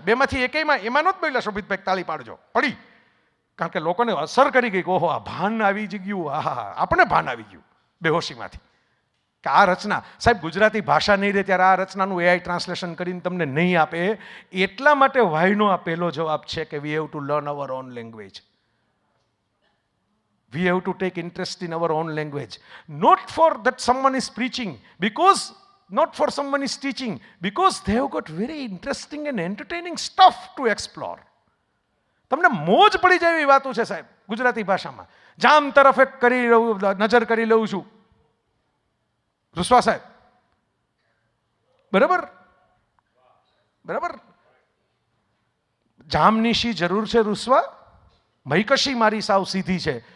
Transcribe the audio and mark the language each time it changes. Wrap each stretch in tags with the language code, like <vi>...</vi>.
<gu>બેમાંથી એકેયમાં એમાં નહોત બોલ્યા શોભિતભાઈ તાળી પાડજો, પડી. કારણ કે લોકોને અસર કરી ગઈ કે ઓહો આ ભાન આવી જ ગયું, હા આપણે ભાન આવી ગયું બેહોશીમાંથી કે આ રચના. સાહેબ ગુજરાતી ભાષા નહીં રહે ત્યારે આ રચનાનું AI ટ્રાન્સલેશન કરીને તમને નહીં આપે. એટલા માટે વાયનો આ પહેલો જવાબ છે કે</gu> <en>We have to learn our own language. We have to take interest in our own language. Not for that someone is preaching, not for someone is teaching, because they have got very interesting and entertaining stuff to explore.</en> <gu>તમને મોજ પડી જાય એવી વાતો છે સાહેબ ગુજરાતી ભાષામાં. જામ તરફ એક નજર કરી લઉં છું. રૂસવા સાહેબ, બરાબર. જામની શી જરૂર છે રૂસવા? મૈકશી મારી સાવ સીધી છે.</gu>